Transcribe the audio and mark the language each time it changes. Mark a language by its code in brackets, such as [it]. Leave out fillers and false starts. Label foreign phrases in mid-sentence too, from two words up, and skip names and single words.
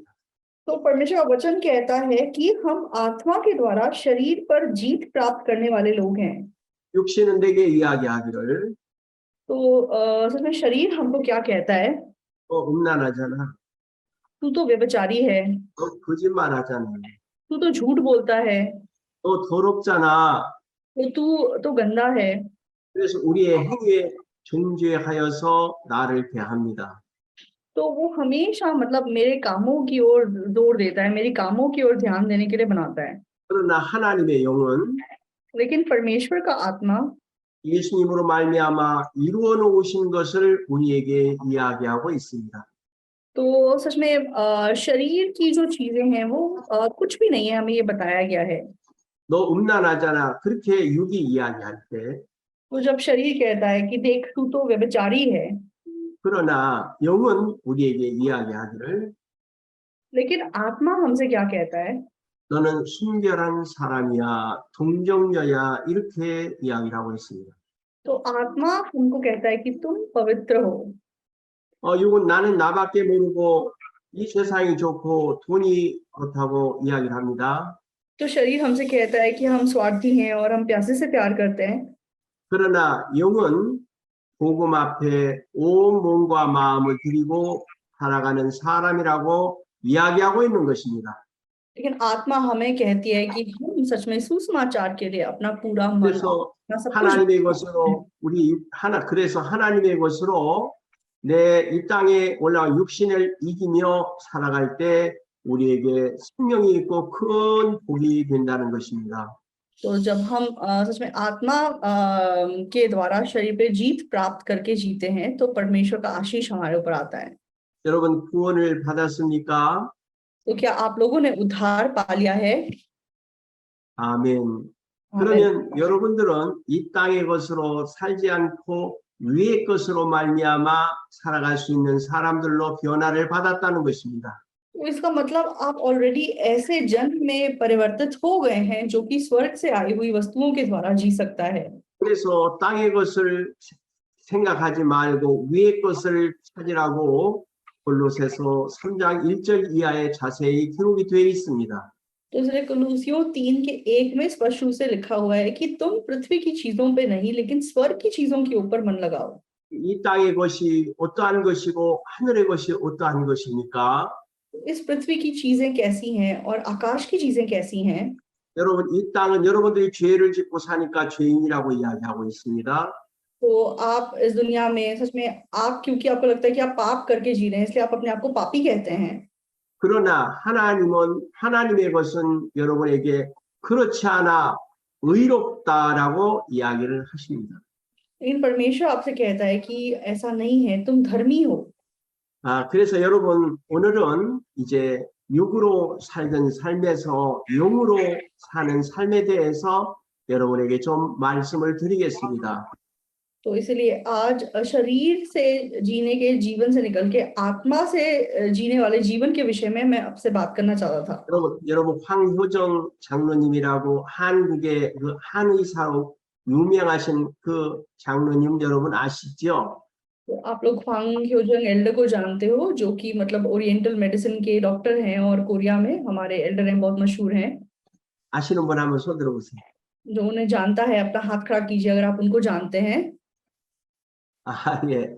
[hi] तो परमेश्वर का वचन कहता है कि हम आत्मा के द्वारा शरीर पर जीत प्राप्त करने वाले लोग हैं। [ko] 육신은 내게 이야기하기를 [hi] तो सच में शरीर हमको क्या कहता है? [ko] 음란하잖아. [hi] तू तो व्यभिचारी है, [ko] 거짓말하잖아. [hi] तू तो झूठ बोलता है, [ko] 더럽잖아. [hi] तो तू तो गंदा है। [ko] 그래서 우리의 행위에 정죄하여서 나를 대합니다. [hi] तो वो हमेशा मतलब मेरे कामों की ओर जोर देता है, मेरी कामों की ओर ध्यान देने के लिए बनाता है। [ko] 그러나 하나님의 영은 [hi] लेकिन परमेश्वर का आत्मा [ko] 예수님으로 말미암아 이루어 놓으신 것을 우리에게 이야기하고 있습니다. [hi] तो सच में शरीर की जो चीजें हैं वो कुछ भी नहीं है, हमें ये बताया गया है। [ko] 너 음란하잖아. 그렇게 육이 이야기할 때 [hi] तो जब शरीर कहता है कि देख तू तो व्यभिचारी है, [ko] 그러나 영은 우리에게 이야기하기를 [hi] लेकिन आत्मा हमसे क्या कहता है? [ko] 너는 순결한 사람이야, 동정녀야 이렇게 이야기를 하고 있습니다. [hi] तो आत्मा हमको कहता है कि तुम पवित्र हो। [ko] 육은 나는 나밖에 모르고 이 세상이 좋고 돈이 좋다고 이야기를 합니다. [hi] तो शरीर हमसे कहता है कि हम स्वार्थी हैं और हम प्यासे से प्यार करते हैं। [ko] 그러나 영은 복음 앞에 온 몸과 마음을 드리고 살아가는 사람이라고 이야기하고 있는 것입니다. [hi] लेकिन आत्मा हमें कहती है कि हम सच में सुसमाचार के लिए अपना पूरा मन, [ko] 그래서 [hi] अपना सब कुछ [ko] 하나님의 것으로 그래서 하나님의 것으로 내 이 땅에 올라온 육신을 이기며 살아갈 때 우리에게 생명이 있고 큰 복이 된다는 것입니다. [hi] तो जब हम सच में आत्मा के द्वारा शरीर पे जीत प्राप्त करके जीते हैं तो परमेश्वर का आशीष हमारे ऊपर आता है। [ko] 여러분 구원을 받았습니까? [hi] तो क्या आप लोगों ने उद्धार पा लिया है? [ko] 아멘. [hi] आमीन। [ko] 그러면 여러분들은 이 땅의 것으로 살지 않고 위의 것으로 말미암아 살아갈 수 있는 사람들로 변화를 받았다는 것입니다. [hi] तो इसका मतलब आप ऑलरेडी ऐसे जन्म में परिवर्तित हो गए हैं जो कि स्वर्ग से आई हुई वस्तुओं के द्वारा जी सकता है। [ko] 그래서 땅의 것을 생각하지 말고 위의 것을 찾으라고 골로새서 3장 1절 이하에 자세히 기록이 되어 있습니다. [hi] तो इसलिए कुलूसियों 3:1 में स्पष्ट रूप से लिखा हुआ है कि तुम पृथ्वी की चीजों पे नहीं लेकिन स्वर्ग की चीजों के ऊपर मन लगाओ। [ko] 이 땅의 것이 어떠한 것이고 하늘의 것이 어떠한 것입니까? [hi] इस पृथ्वी की चीजें कैसी हैं और आकाश की चीजें कैसी हैं? [ko] 여러분 이 땅은 여러분들이 죄를 짓고 사니까 죄인이라고 이야기하고 있습니다. [hi] तो आप इस दुनिया में सच में आप क्योंकि आपको लगता है कि आप पाप करके जी रहे हैं इसलिए आप अपने आप को पापी कहते हैं। [ko] 그러나 하나님의 것은 여러분에게 그렇지 않아 의롭다라고 이야기를 하십니다. [hi] लेकिन परमेश्वर आपसे कहता है कि ऐसा नहीं है, तुम धर्मी हो। [ko] 그래서 여러분 오늘은 이제 육으로 살던 삶에서 영으로 사는 삶에 대해서 여러분에게 좀 말씀을 드리겠습니다. [hi] तो इसलिए आज शरीर से जीने के जीवन से निकल के आत्मा से जीने वाले जीवन के विषय में मैं आपसे बात करना चाहता था। [ko] 여러분 황효정 장로님이라고 한국의 그 한의사로 유명하신 그 장로님 여러분 아시죠? [hi] तो आप लोग ख्वांग ह्योजंग एल्डर को जानते हो जो कि मतलब [en] oriental medicine [hi] के डॉक्टर हैं और कोरिया में हमारे एल्डर हैं, बहुत मशहूर हैं। [ko] 아시는 분 한번 손 들어보세요. [hi] जो उन्हें जानता है अपना हाथ खड़ा कीजिए अगर आप उनको जानते हैं। [ko] 예.